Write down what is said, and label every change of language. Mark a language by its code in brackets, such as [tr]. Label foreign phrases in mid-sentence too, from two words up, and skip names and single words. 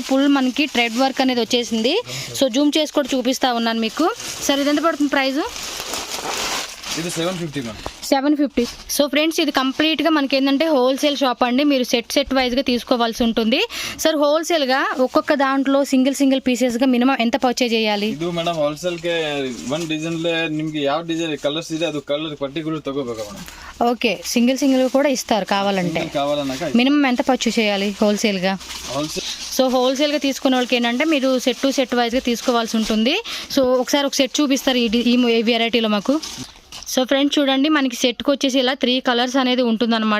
[te] ఫుల్ మనకి [en] thread work [te] అనేది వచ్చేసింది. సో జూమ్ చేసి కూడా చూపిస్తా ఉన్నాను మీకు. సార్ ఇది ఎంత పడుతుంది ప్రైస్? ఇది 750. సో ఫ్రెండ్స్ ఇది కంప్లీట్గా మనకి ఏంటంటే [en] wholesale shop [te] అండి. మీరు సెట్ వైజ్గా తీసుకోవాల్సి ఉంటుంది. సార్ హోల్సేల్గా ఒక్కొక్క దాంట్లో సింగిల్ పీసెస్గా మినిమం ఎంత పర్చేజ్ చేయాలి? [kn] ಇದು ಮೇಡಮ್ ಹೋಲ್ಸೇಲ್ ಗೆ [en] one design [kn] ನಿಮಗೆ ಯಾವ [en] design colours [kn] ಇದೆ ಅದು [en] colour particular [kn] ತಗೋಬೇಕು ಮೇಡಮ್. [te] ఓకే, సింగిల్ కూడా ఇస్తారు కావాలంటే. మినిమం ఎంత పర్చేజ్ చేయాలి హోల్సేల్గా? సో హోల్సేల్గా తీసుకునే వాళ్ళకి ఏంటంటే మీరు సెట్ వైజ్గా తీసుకోవాల్సి ఉంటుంది. సో ఒకసారి ఒక సెట్ చూపిస్తారు ఈ వెరైటీలో మాకు. సో ఫ్రెండ్స్ చూడండి, మనకి సెట్కి వచ్చేసి ఇలా 3 కలర్స్ అనేది ఉంటుందన్నమాట.